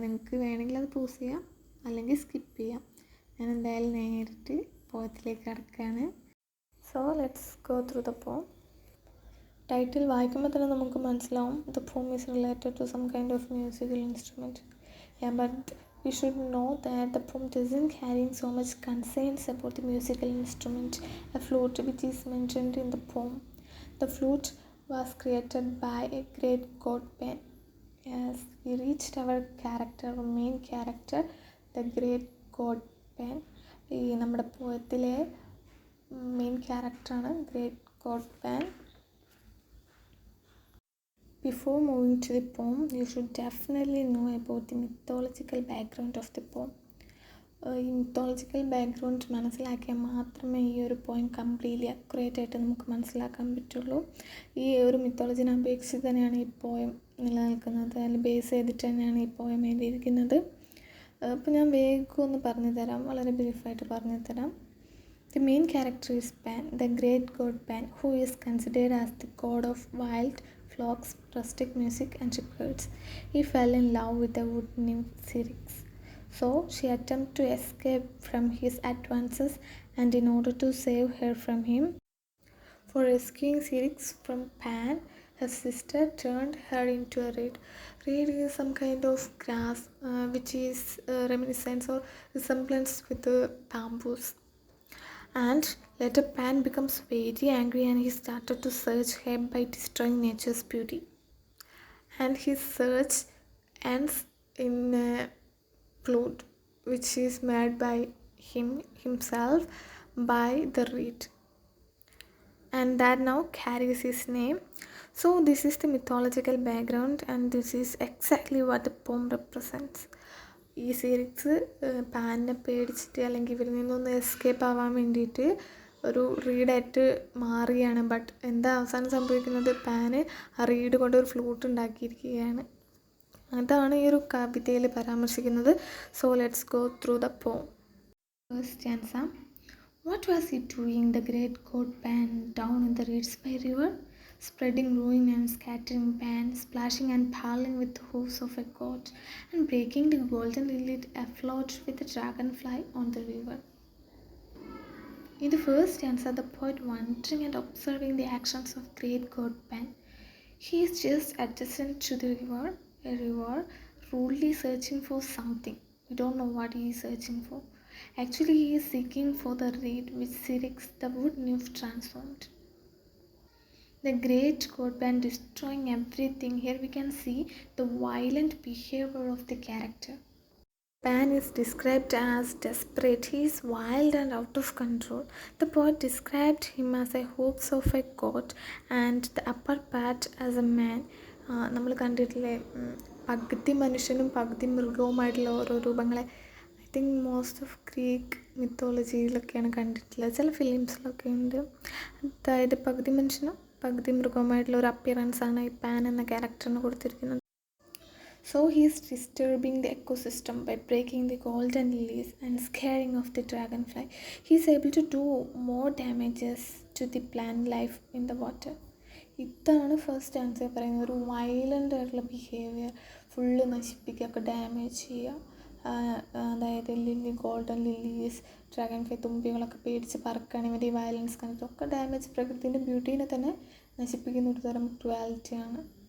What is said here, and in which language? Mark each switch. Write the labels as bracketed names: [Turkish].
[Malayalam] നിങ്ങൾക്ക് വേണമെങ്കിൽ അത് പോസ് ചെയ്യാം, അല്ലെങ്കിൽ സ്കിപ്പ് ചെയ്യാം. ഞാൻ എന്തായാലും നേരിട്ട് പോയത്തിലേക്ക് കടക്കുകയാണ്. [English] So let's go through the poem. Title [Malayalam] വായിക്കുമ്പോൾ തന്നെ നമുക്ക് മനസ്സിലാവും [English] the poem is related to some kind of musical instrument. Yeah, but we should know that the poem doesn't carry so much concerns about the musical instrument, a flute which is mentioned in the poem. The flute was created by a great god Pan. Yes, we reached our main character, the great god Pan. [Malayalam] ഈ നമ്മുടെ പോയത്തിലെ main character ആണ് great god Pan. [English] Before moving to the poem, you should definitely know about the mythological background of the poem. [Malayalam] ഈ mythological background മനസ്സിലാക്കിയാൽ മാത്രമേ ഈ ഒരു poem completely accurate ആയിട്ട് നമുക്ക് മനസ്സിലാക്കാൻ പറ്റുള്ളൂ. ഈ ഒരു മിത്തോളജിനെ അപേക്ഷിച്ച് തന്നെയാണ് ഈ പോയം നിലനിൽക്കുന്നത്, അതിൽ ബേസ് ചെയ്തിട്ട് തന്നെയാണ് ഈ പോയം എഴുതിയിരിക്കുന്നത്. അപ്പോൾ ഞാൻ വേഗം ഒന്ന് പറഞ്ഞു തരാം, വളരെ ബ്രീഫായിട്ട് പറഞ്ഞു തരാം. [English] The main character is Pan, the great god Pan, who is considered as the god of wild flocks, rustic music and shepherds. He fell in love with a wood nymph Syrinx. So she attempted to escape from his advances, and in order to save her from him, for rescuing Syrinx from Pan, her sister turned her into a reed. Reed is some kind of grass which is reminiscence or resemblance with the bamboos. And later Pan becomes very angry and he started to search her by destroying nature's beauty. And his search ends in a flute which is made by himself by the reed. And that now carries his name. So this is the mythological background and this is exactly what the poem represents. [Malayalam] ഈ സിറിക്സ് പാനിനെ പേടിച്ചിട്ട് അല്ലെങ്കിൽ ഇവരിൽ നിന്നൊന്ന് escape ആവാൻ വേണ്ടിയിട്ട് ഒരു റീഡായിട്ട് മാറുകയാണ്. But എന്താ അവസാനം സംഭവിക്കുന്നത്, പാന് ആ റീഡ് കൊണ്ട് ഒരു ഫ്ലൂട്ട് ഉണ്ടാക്കിയിരിക്കുകയാണ്. അതാണ് ഈ ഒരു കവിതയിൽ പരാമർശിക്കുന്നത്. [English] So let's go through the poem. First stanza. What was he doing, the great god Pan, down in the reeds by river? Spreading ruin and scattering Pan, splashing and paddling with the hooves of a god, and breaking the golden lily afloat with a dragonfly on the river. In the first stanza, the poet wondering and observing the actions of great god Pan. He is just adjacent to the river, a river rudely searching for something. We don't know what he is searching for. Actually, he is seeking for the reed which Syrinx, the wood nymph, transformed. The great god Pan destroying everything. Here we can see the violent behavior of the character. Pan is described as desperate. He is wild and out of control. The poet described him as a hopes of a god and the upper part as a man. [Malayalam] നമ്മൾ കണ്ടിട്ടില്ലേ, പകുതി മനുഷ്യനും പകുതി മൃഗവുമായിട്ടുള്ള ഓരോ രൂപങ്ങളെ [English] I think most of [Malayalam] Greek മിത്തോളജിയിലൊക്കെയാണ് കണ്ടിട്ടുള്ളത്, ചില ഫിലിംസിലൊക്കെ ഉണ്ട്. അതായത് പകുതി മനുഷ്യനും പകുതി മൃഗവുമായിട്ടുള്ള ഒരു അപ്പിയറൻസ് ആണ് ഈ പാൻ എന്ന ക്യാരക്ടറിന് കൊടുത്തിരിക്കുന്നത്. [English] So he is disturbing the ecosystem by breaking the golden lilies and scaring off the dragonfly. He is able to do more damages to the plant life in the water. [Malayalam] ഇതാണ് first answer പറയുന്നത്. ഒരു violent ആയിട്ടുള്ള behaviour, full നശിപ്പിക്കുക, damage ചെയ്യുക. അതായത് golden lilies, dragon fly, തുമ്പികളൊക്കെ പേടിച്ച് പറക്കുകയാണ് ഇവർ ഈ വയലൻസ് കണ്ടിട്ട്. ഒക്കെ ഡാമേജ്, പ്രകൃതിൻ്റെ ബ്യൂട്ടീനെ തന്നെ നശിപ്പിക്കുന്ന ഒരു തരം ക്രുവാലിറ്റിയാണ്.